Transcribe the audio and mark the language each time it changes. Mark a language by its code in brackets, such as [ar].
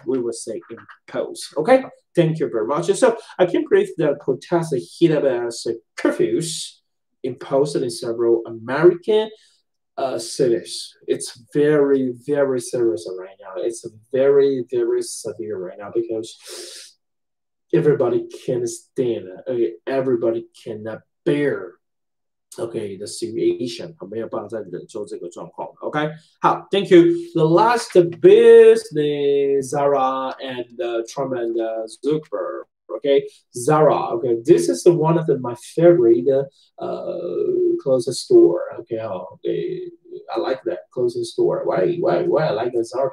[en] We will say impose. Okay, thank you very much. So I can believe that protest heat up as curfews imposed in several American cities. It's very, very serious right now. It's very, very severe right now because everybody can stand. Okay, everybody cannot bear. Okay, the situation [zh] 没有办法再忍受这个状况。 [en] OK， 好 ，Thank you. The last business, Zara and Trump and Zuckerberg. Okay, Zara. Okay, this is one of my favorite clothing store. Okay, I like that clothing store. Why I like Zara?